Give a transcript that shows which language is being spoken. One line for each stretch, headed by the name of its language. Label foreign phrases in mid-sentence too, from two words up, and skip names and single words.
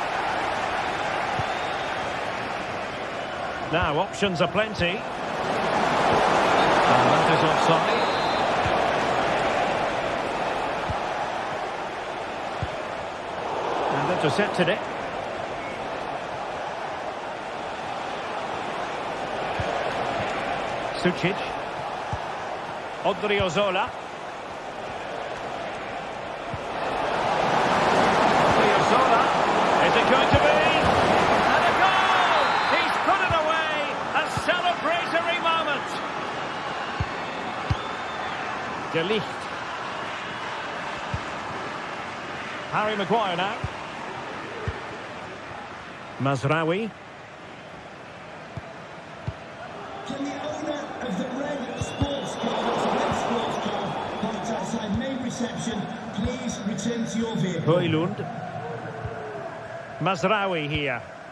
English: Now, options are plenty. And that is offside. Intercepted it. Sucic. Odriozola. Odriozola. Is it going to be? And a goal! He's put it away! A celebratory moment! De Ligt. Harry Maguire now. Mazraoui. Can the owner of the red sports car, that's a red sports car, parked outside main reception, please return to your vehicle? Højlund. Mazraoui here.